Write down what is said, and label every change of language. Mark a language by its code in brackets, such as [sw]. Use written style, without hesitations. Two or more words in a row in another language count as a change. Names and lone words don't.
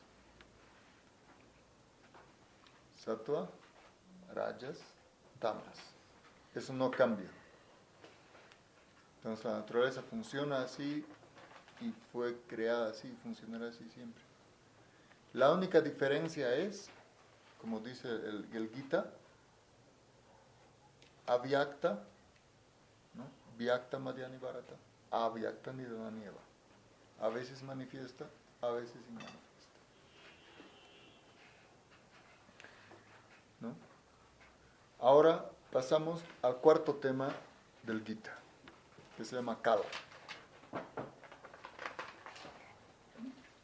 [sa] Sattva, Rajas, Tamas. [es] Eso no cambia. Entonces la naturaleza funciona así y fue creada así y funcionará así siempre. La única diferencia es, como dice el Gita, avyakta, ¿no? [sa] Vyakta madhyani bharata, avyakta nidhananieva. [es] A veces manifiesta, a veces inmanifiesta. ¿No? Ahora pasamos al cuarto tema del Gita, que se llama Kala. ¿Cala?